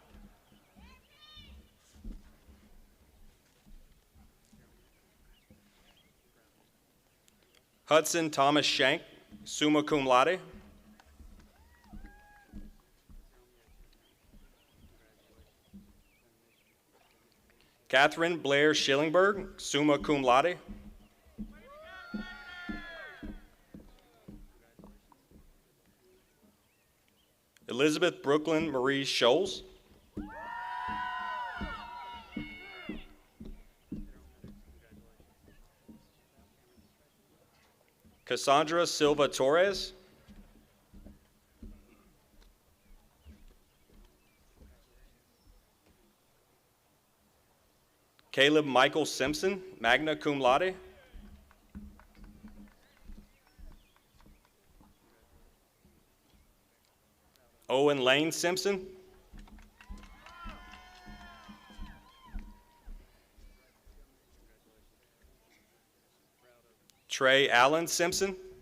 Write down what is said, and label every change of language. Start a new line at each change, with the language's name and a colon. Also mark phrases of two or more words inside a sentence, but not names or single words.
English: Hudson Thomas Shank,
Latin: summa cum laude.
English: Catherine Blair Schillingberg,
Latin: summa cum laude.
English: Elizabeth Brooklyn Marie Scholes. Cassandra Silva Torres. Caleb Michael Simpson,
Latin: magna cum laude.
English: Owen Lane Simpson. Trey Allen Simpson.